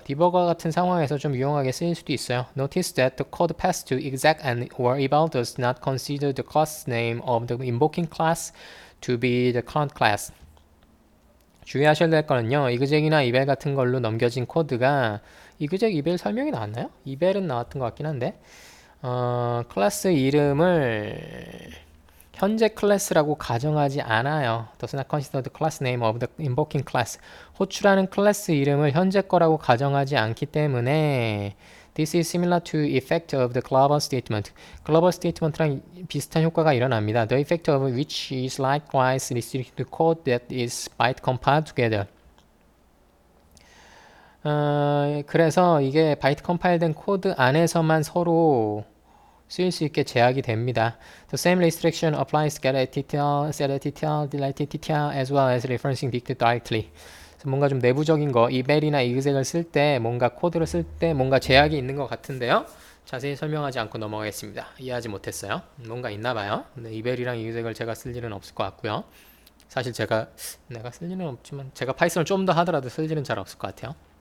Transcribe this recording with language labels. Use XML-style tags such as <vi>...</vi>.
<ko>디버거 같은 상황에서 좀 유용하게 쓰일 수도 있어요.</ko> <en>Notice that the code passed to exec and or eval does not consider the class name of the invoking class to be the current class.</en> <ko>주의하셔야 될 거는요. 이그젝이나 이벨 같은 걸로 넘겨진 코드가 이그젝 이벨 설명이 나왔나요? 이벨은 나왔던 것 같긴 한데 클래스 이름을 현재 클래스라고 가정하지 않아요.</ko> <en>Does not consider the class name of the invoking class.</en> <ko>호출하는 클래스 이름을 현재 거라고 가정하지 않기 때문에</ko> <en>This is similar to effect of the global statement.</en> <ko>global statement랑 비슷한 효과가 일어납니다.</ko> <en>The effect of which is likewise restricted to code that is byte compiled together.</en> <ko>그래서 이게 바이트 컴파일된 코드 안에서만 서로 쓰일 수 있게 제약이 됩니다.</ko> <en>The same restriction applies to get TTL, set TTL, delete TTL as well as referencing dict directly.</en> <ko>그래서 뭔가 좀 내부적인 거, 이벨이나 exec을 쓸 때, 뭔가 코드를 쓸 때 뭔가 제약이 있는 것 같은데요. 자세히 설명하지 않고 넘어가겠습니다. 이해하지 못했어요. 뭔가 있나 봐요. 근데 이벨이랑 exec을 제가 쓸 일은 없을 것 같고요. 사실 내가 쓸 일은 없지만 제가 파이썬을 좀 더 하더라도 쓸 일은 잘 없을 것 같아요.</ko>